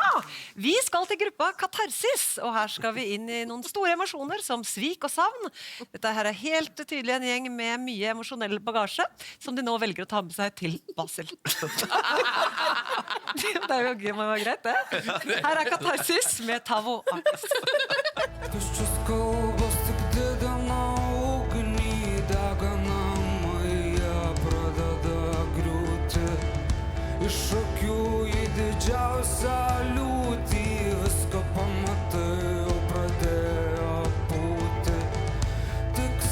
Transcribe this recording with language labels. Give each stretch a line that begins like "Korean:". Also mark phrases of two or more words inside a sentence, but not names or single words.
Norwegian: Vi skal til gruppa Katarsis, og her skal vi inn i noen store emosjoner som svik og savn. Dette her er helt tydelig en gjeng med mye emosjonell bagasje, som de nå velger å ta med seg til Basel. Det er jo gøy, må være greit det. Her er Katarsis med Tavo Akis.
Lithuanian: Šokių į didžiausią liūtį, viską pamatai, jau pradėjo būti tik